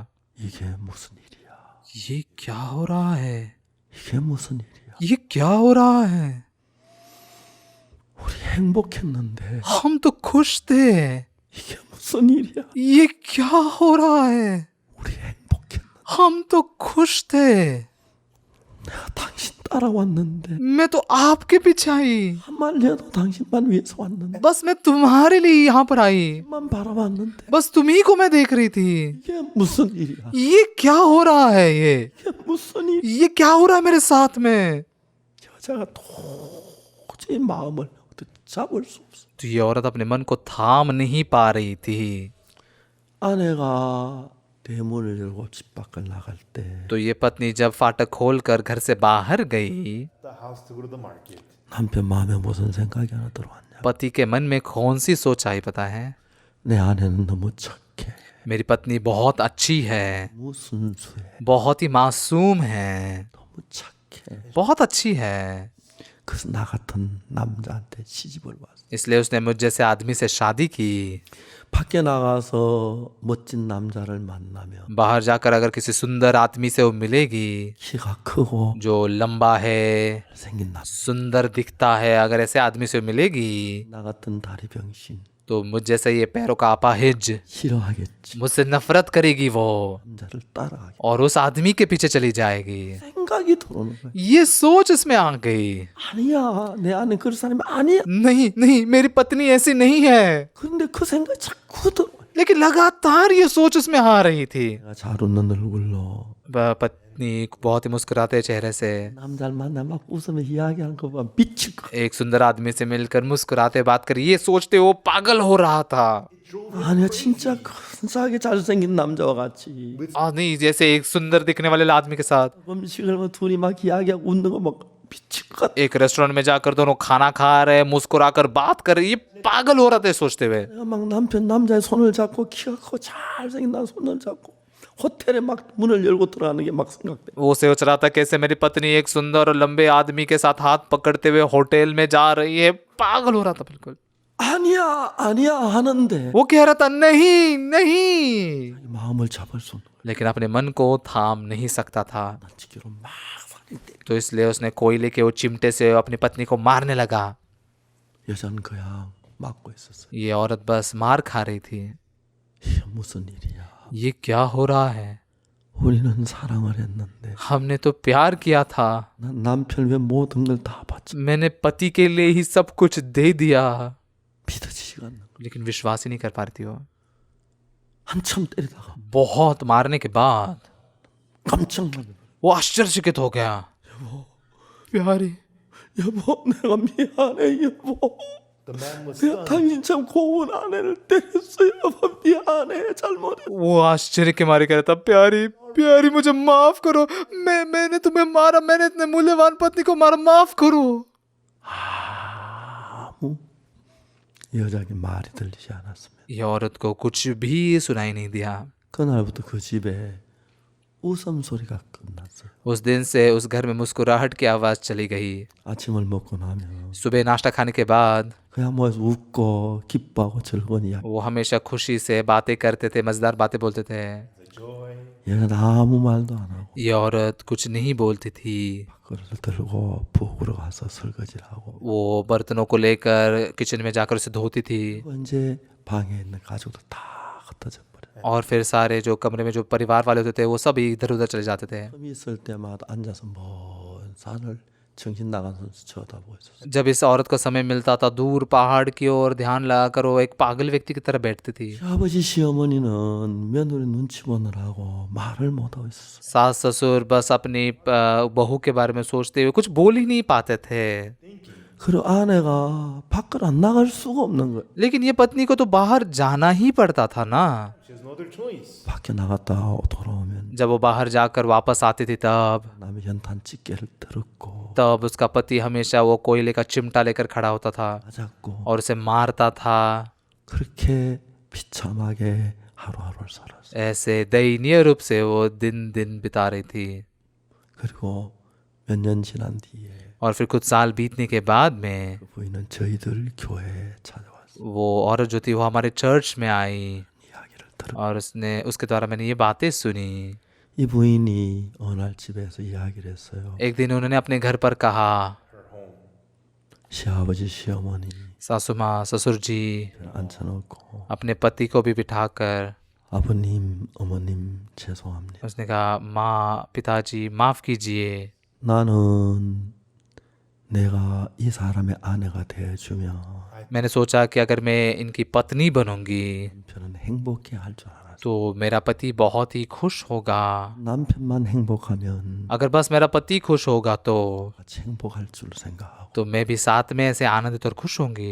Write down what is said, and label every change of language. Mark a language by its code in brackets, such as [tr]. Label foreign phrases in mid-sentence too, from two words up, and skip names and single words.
[ko] 이게 무슨 일이야? [hi] ये क्या हो रहा है? [ko] 이게 무슨 일이야? [hi] ये क्या हो रहा है? [ko] 우리 행복했는데 [hi] हम तो खुश थे। [ko] 이게 무슨 일이야? [hi] ये क्या हो रहा है? [ko] 우리 행복했는데 [hi] हम तो खुश थे। [ko] 내가 당신 따라왔는데 [hi] मैं तो आपके पीछे आई, [ko] 한 말려도 당신만 위해서 왔는데 [hi] बस मैं तुम्हारे लिए यहाँ पर आई, [ko] 만 바라봤는데 [hi] बस तुम्ही को मैं देख रही थी। [ko] 이게 무슨 일이야? [hi] ये क्या हो रहा है? [ko] 이게 무슨 일? [hi] ये क्या हो रहा है मेरे साथ में? [ko] 여자가 도저히 마음을 잡을 수 없어. [hi] तो ये औरत अपने मन को थाम नहीं पा रही थी। [ko] 아내가 대문을 열고 집 밖을 나갈 때 [hi] तो ये पत्नी जब फाटक खोलकर घर से बाहर गई, [en] the house to go to the market. [ko] 남편 마음에 무슨 생각이 하나 들어왔냐? [hi] पति के मन में कौन सी सोच आई पता है? [ko] 내 아내는 너무 착해. [hi] मेरी पत्नी बहुत अच्छी है, [ko] 너무 순수해. [hi] बहुत ही मासूम है, [ko] 너무 착해. [hi] बहुत अच्छी है। [ko] 그래서 나 같은 남자한테 시집을 왔어. [hi] इसलिए उसने मुझ जैसे आदमी से शादी की। [ko] 밖에 나가서 멋진 남자를 만나면 [hi] बाहर जाकर अगर किसी सुंदर आदमी से वो मिलेगी, [ko] 키가 크고 [hi] जो लंबा है, [ko] 생긴 남자, [hi] सुंदर दिखता है, अगर ऐसे आदमी से मिलेगी, [ko] 나 같은 다리 병신 [hi] तो मुझ जैसे ये पैरों का अपाहिज [ko] 싫어하겠지. [hi] मुझसे नफरत करेगी वो, [ko] 남자를 따라가겠지. [hi] और उस आदमी के पीछे चली जाएगी। [ko] 생각이 들어오는 거야. [hi] ये सोच इसमें आ गई। [ko] 아니야, 내 아내 그런 사람이 아니야. [hi] नहीं नहीं, मेरी पत्नी ऐसी नहीं है। [ko] 근데 그 생각이 자꾸 들어. [hi] लेकिन लगातार ये सोच उसमें आ रही थी। [ko] 내가 잘 웃는 얼굴로 [hi] पत्नी बहुत ही मुस्कुराते चेहरे से [ko] 남자를 만나 막 웃으며 이야기하는 거 보면 미칠 거. [hi] एक सुंदर आदमी से मिलकर मुस्कुराते बात करी, ये सोचते वो पागल हो रहा था। [ko] 아니야, 진짜 근사하게 잘생긴 남자와 같이 [hi] नहीं, जैसे एक सुंदर दिखने वाले आदमी के साथ [ko] 음식을 뭐 둘이 막 이야기하고 웃는 거 막 미칠 것 같아. [hi] एक रेस्टोरेंट में जाकर दोनों खाना खा रहे, मुस्कुराकर बात कर रहे, ये पागल हो रहा था सोचते हुए। [ko] 내가 막 남자의 손을 잡고 키가 크고 잘생긴 나 손을 잡고 호텔에 막 문을 열고 들어가는 게 막 생각돼. [hi] वो सोच रहा था कैसे मेरी पत्नी एक सुंदर और लंबे आदमी के साथ हाथ पकड़ते हुए होटल में जा रही है। पागल हो रहा था बिल्कुल। [ko] 아니야 하는데 [hi] वो कह रहा था नहीं नहीं, [ko] 마음을 잡을 수 없는 거야. [hi] लेकिन अपने मन को थाम नहीं सकता था। [ko] 난 지기로 막 [hi] तो इसलिए उसने कोयले के वो चिमटे से अपनी पत्नी को मारने लगा। [ko] 여자는 그냥 맞고 있었어요. [hi] ये औरत बस मार खा रही थी। [ko] 이게 무슨 일이야? [hi] ये क्या हो रहा है? [ko] 우리는 사랑을 했는데 [hi] हमने तो प्यार किया था, [ko] 난 남편 왜 모든 걸 다 바쳐 [hi] मैंने पति के लिए ही सब कुछ दे दिया, [ko] 믿어지지가 않는 거야. [hi] लेकिन विश्वास ही नहीं कर पा रही थी वो। [ko] 한참 때리다가 [hi] बहुत मारने के बाद [ko] 깜짝 놀래. [hi] वो आश्चर्यचकित हो गया। प्यारी, [ko] 여보, 내가 미안해, 여보. [en] The man was [ko] 내가 [en] stunned. [ko] 당신 참 고운 아내를 때렸어요. 여보, 미안해, 잘못했어. [hi] वो आश्चर्य के मारे कह रहा था, प्यारी प्यारी मुझे माफ करो, मैंने तुम्हें मारा, मैंने इतने मूल्यवान पत्नी को मारा, माफ करो। [ko] 아무 여자에게 말이 들리지 않았습니다. [hi] ये औरत को कुछ भी सुनाई नहीं दिया। [ko] 그날부터 그 집에 웃음소리가 끝났어요. [hi] उस दिन से उस घर में मुस्कुराहट की आवाज चली गई। [ko] 아침을 먹고 나면 [hi] सुबह नाश्ता खाने के बाद [ko] 그냥 모여서 웃고 기뻐하고 즐거운 이야기. [hi] वो हमेशा खुशी से बातें करते थे, मजेदार बातें बोलते थे। [en] The joy. [ko] 얘는 아무 말도 안 하고 [hi] ये औरत कुछ नहीं बोलती थी। [ko] 그릇을 들고 부엌으로 가서 설거지를 하고 [hi] वो बर्तनों को लेकर किचन में जाकर उसे धोती थी, [ko] 이제 방에 있는 가족도 다 흩어져 버려요. [hi] और फिर सारे जो कमरे में जो परिवार वाले होते थे वो सब इधर उधर चले जाते थे। [ko] 틈이 있을 때마다 앉아서 먼 산을 정신 나간 선수 쳐다보고 있었어요. [hi] जब इस औरत को समय मिलता था दूर पहाड़ की ओर ध्यान लगाकर वो एक पागल व्यक्ति की तरह बैठती थी। [ko] 시아버지 시어머니는 며느리 눈치 보느라고 말을 못하고 있었어요. [hi] सास ससुर बस अपनी बहू के बारे में सोचते हुए कुछ बोल ही नहीं पाते थे। [ko] 그리고 아내가 밖을 안 나갈 수가 없는 거예요. [hi] लेकिन ये पत्नी को तो बाहर जाना ही पड़ता था ना। [en] She has no other choice. [ko] 밖에 나갔다 돌아오면 [hi] जब वो बाहर जाकर वापस आती थी [ko] 남의 연탄 집게를 들었고 [hi] तब उसका पति हमेशा वो कोयले का चिमटा लेकर खड़ा होता था [ko] 맞았고 [hi] और उसे मारता था। [ko] 그렇게 비참하게 하루하루를 살았어요. [hi] ऐसे दयनीय रूप से वो दिन दिन बिता रही थी। [ko] 그리고 몇 년 지난 뒤에 [hi] और फिर कुछ साल बीतने के बाद में [ko] 그 부인은 저희들 교회에 찾아왔어요. [hi] वो औरत जो थी वो हमारे चर्च में आई [ko] 이야기를 들어. [hi] और उसके द्वारा मैंने ये बातें सुनी। [ko] 이 부인이 어느 날 집에서 이야기를 했어요. [hi] एक दिन उन्होंने अपने घर पर कहा, [ko] 시아버지 시어머니 [hi] सासू माँ ससुर जी [ko] 앉혀놓고 [hi] अपने पति को भी बिठाकर [ko] 아버님 어머님 죄송합니다. [hi] उसने कहा, माँ पिताजी माफ कीजिए, [ko] 나는 내가 이 사람의 아내가 되어주면 [hi] मैंने सोचा कि अगर मैं इनकी पत्नी बनूंगी [ko] 남편은 행복해 할 줄 알았어요. [hi] तो मेरा पति बहुत ही खुश होगा। [ko] 남편만 행복하면 [hi] अगर बस मेरा पति खुश होगा [ko] 같이 행복할 줄 생각하고 [hi] तो मैं भी साथ में ऐसे आनंदित और खुश होंगी।